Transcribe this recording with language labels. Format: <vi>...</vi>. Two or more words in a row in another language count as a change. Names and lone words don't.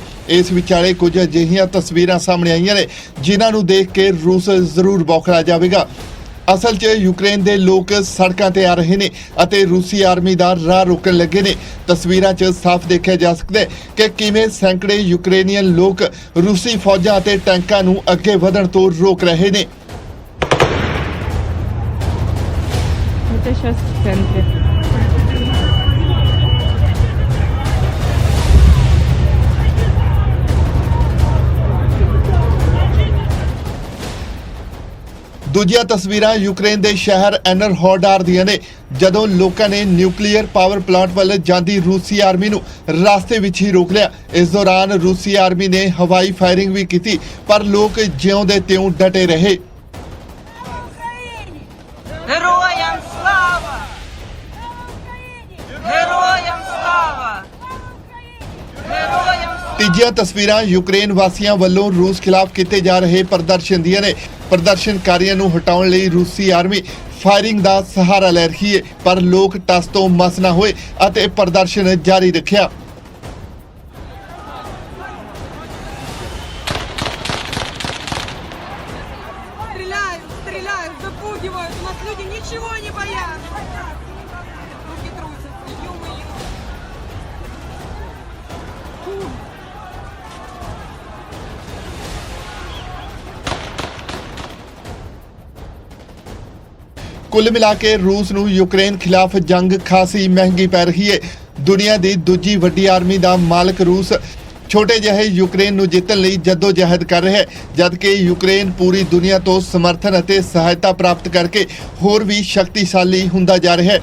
<pa>ਇਸ ਵਿਚਾਲੇ ਕੁਝ ਅਜਿਹੀਆਂ ਤਸਵੀਰਾਂ ਸਾਹਮਣੇ ਆਈਆਂ ਨੇ ਜਿਨ੍ਹਾਂ ਨੂੰ ਦੇਖ ਕੇ ਰੂਸ ਜ਼ਰੂਰ ਬੌਖਲਾ ਜਾਵੇਗਾ। ਅਸਲ 'ਚ ਯੂਕਰੇਨ ਦੇ ਲੋਕ ਸੜਕਾਂ ਤੇ ਆ ਰਹੇ ਨੇ ਅਤੇ ਰੂਸੀ ਆਰਮੀ ਦਾ ਰਾਹ ਰੋਕਣ ਲੱਗੇ ਨੇ। ਤਸਵੀਰਾਂ 'ਚ ਸਾਫ਼ ਦੇਖਿਆ ਜਾ ਸਕਦਾ ਹੈ ਕਿ ਕਿਵੇਂ ਸੈਂਕੜੇ ਯੂਕਰੇਨੀਅਨ ਲੋਕ ਰੂਸੀ ਫੌਜਾਂ ਅਤੇ ਟੈਂਕਾਂ ਨੂੰ ਅੱਗੇ ਵਧਣ ਤੋਂ ਰੋਕ ਰਹੇ ਨੇ।</pa> <ru>Это сейчас в центре.</ru> <pa>ਦੂਜੀਆਂ ਤਸਵੀਰਾਂ ਯੂਕਰੇਨ ਦੇ ਸ਼ਹਿਰ ਐਨਰਹੋਡਾਰ ਦੀਆਂ ਨੇ, ਜਦੋਂ ਲੋਕਾਂ ਨੇ ਨਿਊਕਲੀਅਰ ਪਾਵਰ ਪਲਾਂਟ ਵੱਲ ਜਾਂਦੀ ਰੂਸੀ ਆਰਮੀ ਨੂੰ ਰਸਤੇ ਵਿੱਚ ਹੀ ਰੋਕ ਲਿਆ। ਇਸ ਦੌਰਾਨ ਰੂਸੀ ਆਰਮੀ ਨੇ ਹਵਾਈ ਫਾਇਰਿੰਗ ਵੀ ਕੀਤੀ, ਪਰ ਲੋਕ ਜਿਉਂ ਦੇ ਤਿਉਂ ਡਟੇ ਰਹੇ।</pa> <ru>Героям слава! Героям слава! Героям слава!</ru> <pa>ਤੀਜੀਆਂ ਤਸਵੀਰਾਂ ਯੂਕਰੇਨ ਵਾਸੀਆਂ ਵੱਲੋਂ ਰੂਸ ਖਿਲਾਫ ਕੀਤੇ ਜਾ ਰਹੇ ਪ੍ਰਦਰਸ਼ਨ ਦੀਆਂ ਨੇ। ਪ੍ਰਦਰਸ਼ਨਕਾਰੀਆਂ ਨੂੰ ਹਟਾਉਣ ਲਈ ਰੂਸੀ ਆਰਮੀ ਫਾਇਰਿੰਗ ਦਾ ਸਹਾਰਾ ਲੈ ਰਹੀ ਹੈ, ਪਰ ਲੋਕ ਟਸ ਤੋਂ ਮਸ ਨਾ ਹੋਏ ਅਤੇ ਪ੍ਰਦਰਸ਼ਨ ਜਾਰੀ ਰੱਖਿਆ।</pa> <ru>Стреляют, стреляют, запугивают. У нас люди ничего не боятся. Руки трусятся, ё-моё.</ru> <pa>ਕੁੱਲ ਮਿਲਾ ਕੇ ਰੂਸ ਨੂੰ ਯੂਕਰੇਨ ਖਿਲਾਫ ਜੰਗ ਖਾਸੀ ਮਹਿੰਗੀ ਪੈ ਰਹੀ ਹੈ। ਦੁਨੀਆ ਦੀ ਦੂਜੀ ਵੱਡੀ ਆਰਮੀ ਦਾ ਮਾਲਕ ਰੂਸ ਛੋਟੇ ਜਿਹੇ ਯੂਕਰੇਨ ਨੂੰ ਜਿੱਤਣ ਲਈ ਜਦੋਜਹਿਦ ਕਰ ਰਿਹਾ ਹੈ, ਜਦਕਿ ਯੂਕਰੇਨ ਪੂਰੀ ਦੁਨੀਆ ਤੋਂ ਸਮਰਥਨ ਅਤੇ ਸਹਾਇਤਾ ਪ੍ਰਾਪਤ ਕਰਕੇ ਹੋਰ ਵੀ ਸ਼ਕਤੀਸ਼ਾਲੀ ਹੁੰਦਾ ਜਾ ਰਿਹਾ ਹੈ।</pa>